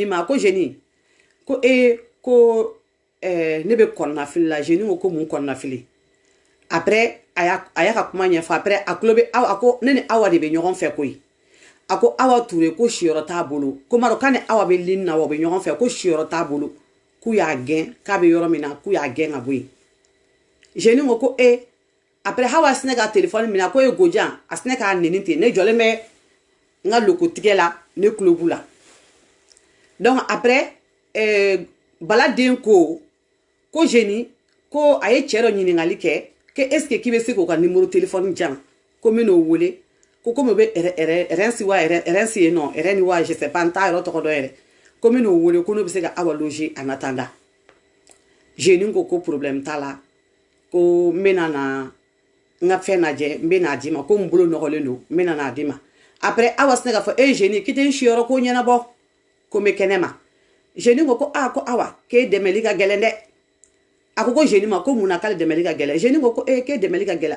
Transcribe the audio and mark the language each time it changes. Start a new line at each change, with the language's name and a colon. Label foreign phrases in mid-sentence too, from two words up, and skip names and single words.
Bambara: ma ko jeune ko ko ne bɛ kɔnɔnafili la jeune ko mun kɔnɔnafili après a y'a ka kuma ɲɛfɔ après a tulo bɛ a ko ne ni Awa de bɛ ɲɔgɔn fɛ koyi a ko Awa Touré ko siyɔrɔ t'a bolo ko m'a dɔn k'a ni Awa bɛ ligne na wa u bɛ ɲɔgɔn fɛ ko siyɔrɔ t'a bolo k'u y'a gɛn k'a bɛ yɔrɔ min na k'u y'a gɛn ka bɔ yen jeune ko après Awa sinɛ ka téléphone minɛ ko gojan a sinɛ k'a neni ten ne jɔlen bɛ n ka lokotigɛ la ne tulo b'u la donc après baladen ko génie ko aye chéro ɲiningali kɛ
French: que est ce que
Bambara: k'i bɛ se k'o ka numéro téléphone jan ko m'o wele ko comme be RNC wa RNC non RN wa
French: je sais pas
Bambara: n t'a yɔrɔ tɔgɔ dɔn yɛrɛ ko m'o wele ko n'o bɛ se ka Awa loger
French: en attendant
Bambara: génie ko problème t'a la ko n bɛna na n ka fɛn lajɛ n bɛna d'i ma ko n bolo nɔgɔlen don n bɛna n'a d'i ma après Awa sinɛ k'a fɔ génie k'i tɛ n siyɔrɔ ko ɲɛnabɔ ko n bɛ kɛnɛ ma génie ko Awa k'e dɛmɛli ka gɛlɛn dɛ a ko génie ma ko mun na k'ale dɛmɛli ka gɛlɛn génie ko k'e dɛmɛli ka gɛlɛn